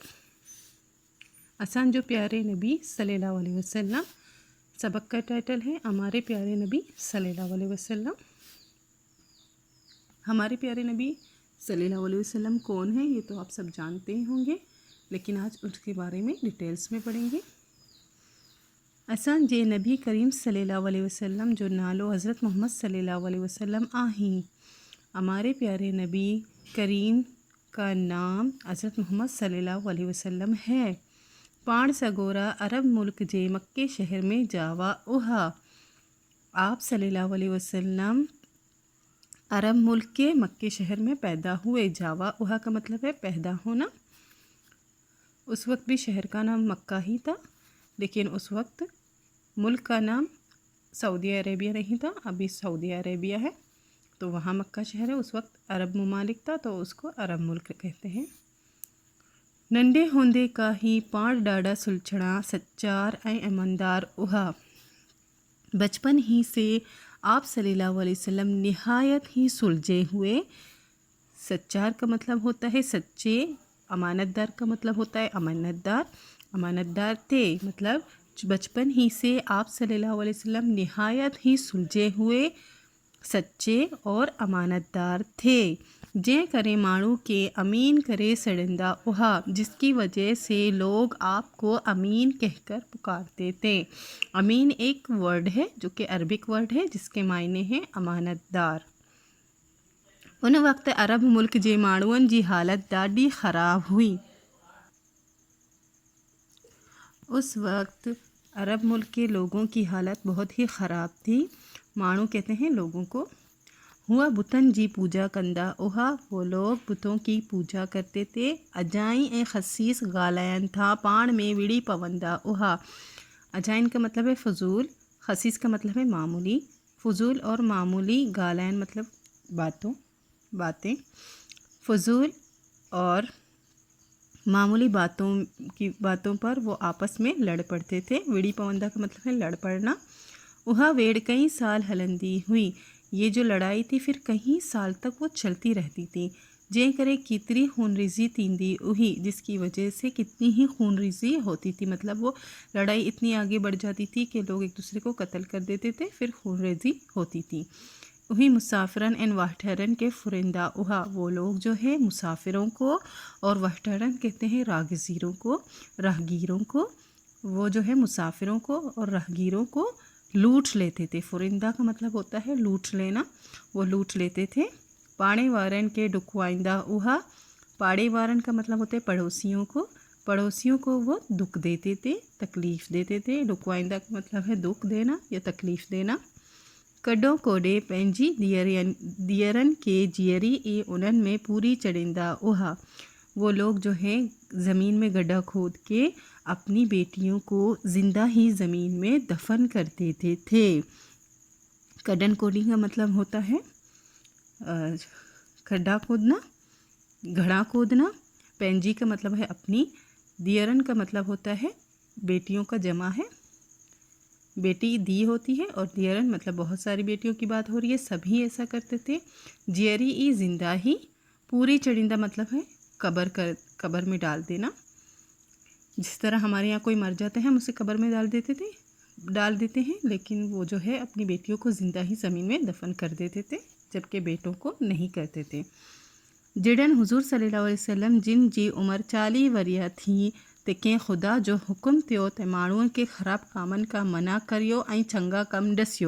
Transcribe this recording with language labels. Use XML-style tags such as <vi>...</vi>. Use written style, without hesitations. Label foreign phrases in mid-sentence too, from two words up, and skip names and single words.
<sd>असान जो प्यारे नबी सल्लल्लाहु अलैहि वसल्लम।</sd> <hi>सबक का टाइटल है हमारे प्यारे नबी सल्लल्लाहु अलैहि वसल्लम। हमारे प्यारे नबी सल्लल्लाहु अलैहि वसल्लम कौन है ये तो आप सब जानते ही होंगे, लेकिन आज उसके बारे में डिटेल्स में पढ़ेंगे।</hi> <sd>असां जे नबी करीम सल्लल्लाहु अलैहि वसल्लम जो नालो हज़रत मोहम्मद सल्लल्लाहु अलैहि वसल्लम आहीं।</sd> <hi>हमारे प्यारे नबी करीम का नाम हज़रत मोहम्मद सल्लल्लाहु अलैहि वसल्लम है।</hi> <sd>पाण सगोरा अरब मुल्क जे मक्के शहर में जावा उहा।</sd> <hi>आप सल्लल्लाहु अलैहि वसल्लम अरब मुल्क के मक्के शहर में पैदा हुए।</hi> <sd>जावा उहा</sd> <hi>का मतलब है पैदा होना। उस वक्त भी शहर का नाम मक्का ही था, लेकिन उस वक्त मुल्क का नाम सऊदी अरेबिया नहीं था, अभी सऊदी अरेबिया है तो वहाँ मक्का शहर है। उस वक्त अरब ममालिक था तो उसको अरब मुल्क कहते हैं।</hi> <sd>नंढे होंदे का ही पाण ॾाढा सुलझणा सच्चार ऐं ईमानदार उहा।</sd> <hi>बचपन ही से आप सल्लल्लाहु अलैहि वसल्लम निहायत ही सुलझे हुए। सच्चार का मतलब होता है सच्चे, अमानतदार का मतलब होता है अमानतदार। अमानतदार थे मतलब बचपन ही से आप सल्लल्लाहु अलैहि वसल्लम निहायत ही सुलझे हुए, सच्चे और अमानतदार थे।</hi> <sd>जे करे माणू के अमीन करे सड़ंदा उहा,</sd> <hi>जिसकी वजह से लोग आपको अमीन कहकर पुकारते थे। अमीन एक वर्ड है जो कि</hi> <en>Arabic word</en> <hi>है जिसके मायने हैं अमानतदार।</hi> <sd>उन वक्त अरब मुल्क जे माण्हुअनि जी हालत ॾाढी ख़राब हुई।</sd> <hi>उस वक्त अरब मुल्क के लोगों की हालत बहुत ही ख़राब थी। माण्हू कहते हैं लोगों को।</hi> <sd>हुआ बुतन जी पूजा कंदा उहा,</sd> <hi>वो लोग बुतों की पूजा करते थे।</hi> <sd>अजाई ए खसीस गालायन था पाण में विड़ी पवंदा उहा।</sd> <hi>अजाइन का मतलब है फ़जूल, खसीस का मतलब है मामूली। फ़जूल और मामूली, गालायन मतलब बातें। फ़जूल और मामूली बातों पर वो आपस में लड़ पड़ते थे।</hi> <sd>विड़ी पवंदा</sd> <hi>का मतलब है लड़ पड़ना।</hi> <sd>उहा वेड़ कई साल हलंदी हुई।</sd> <hi>ये जो लड़ाई थी फिर कई साल तक वो चलती रहती थी।</hi> <sd>जे करे कितनी खूनरेज़ी तींदी उही,</sd> <hi>जिसकी वजह से कितनी ही खूनरेज़ी होती थी। मतलब वो लड़ाई इतनी आगे बढ़ जाती थी कि लोग एक दूसरे को कत्ल कर देते थे, फिर खूनरेज़ी होती थी।</hi> <sd>वही मुसाफिरन एन वाहठरन के फुरिंदा उहा,</sd> <hi>वो लोग जो है मुसाफिरों को और वाहठरन कहते हैं राहगीरों को। वो जो है मुसाफिरों को और राहगीरों को लूट लेते थे। फुरिंदा का मतलब होता है लूट लेना, वो लूट लेते थे।</hi> <sd>पाड़े वारन के डुकवाइंदा उहा, पाड़े वारन</sd> <hi>का मतलब होता है पड़ोसियों को वो दुख देते थे, तकलीफ़ देते थे। डुकवाइंदा का मतलब है दुख देना या तकलीफ़ देना।</hi> <sd>कॾों कोडे पंहिंजी दियरन के जियरी ए उन्हनि में पूरी चढ़ींदा उहा,</sd> <hi>वो लोग जो हैं ज़मीन में गड्ढा खोद के अपनी बेटियों को ज़िंदा ही ज़मीन में दफन कर देते थे।</hi> <sd>कड्डन कोडी</sd> <hi>का मतलब होता है खड्डा खोदना, घड़ा खोदना। पेंजी का मतलब है अपनी। दियरन का मतलब होता है बेटियों का जमा है, बेटी दी होती है, और दियरन मतलब बहुत सारी बेटियों की बात हो रही है, सभी ऐसा करते थे।</hi> <sd>जियरी ई</sd> <hi>जिंदा ही,</hi> <sd>पूरी चढ़िंदा</sd> <hi>मतलब है कब्र में डाल देना। जिस तरह हमारे यहाँ कोई मर जाते हैं हम उसे कब्र में डाल देते थे, डाल देते हैं, लेकिन वह जो है अपनी बेटियों को ज़िंदा ही ज़मीन में दफ़न कर देते थे, जबकि बेटों को नहीं करते थे.</hi> <sd>جڑن حضور صلی اللہ علیہ وسلم جن جی عمر 40 وریا تھی تکیں خدا جو حکم تیو تے ماण्हुनि کے خراب کامن کا منع کریو ऐं چنگا کم ڈسیو۔</sd>